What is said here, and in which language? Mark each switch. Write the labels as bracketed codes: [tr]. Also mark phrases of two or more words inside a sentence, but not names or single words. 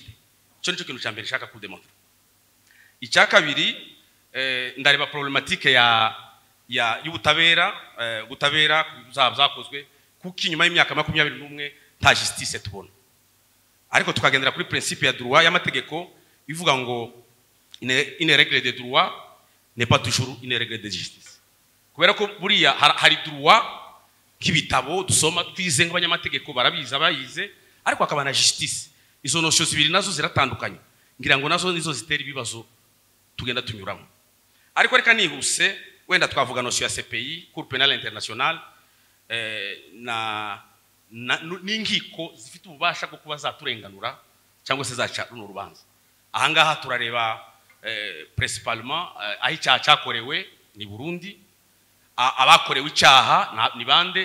[rw] Cyo nicyo kintu cyambere nshaka kudemontra. Icya kabiri, ndareba problematike y'ubutabera, ubutabera zakozwe kuko inyuma y'imyaka 21 nta justice tubona. Ariko tukagendera kuri principe ya droit y'amategeko ivuga ngo [fr] une règle de droit n'est pas toujours une règle de justice. [rw] Kubera ko buriya hari droit k'ibitabo dusoma twize nk'abanyamategeko bayize, ariko akaba na justice. Izo notion zibiri nazo ziratandukanye, ngira ngo nazo nizo zitera ibibazo tugenda tunyuramo. Ariko reka nihuse, wenda twavuga notion ya CPI, Cour pénale internationale, n'inkiko zifite ububasha bwo kuba zaturenganura cyangwa se zaca runo rubanza. Ahangaha turareba principalement aho icyaha cyakorewe ni Burundi, abakorewe icyaha ni bande?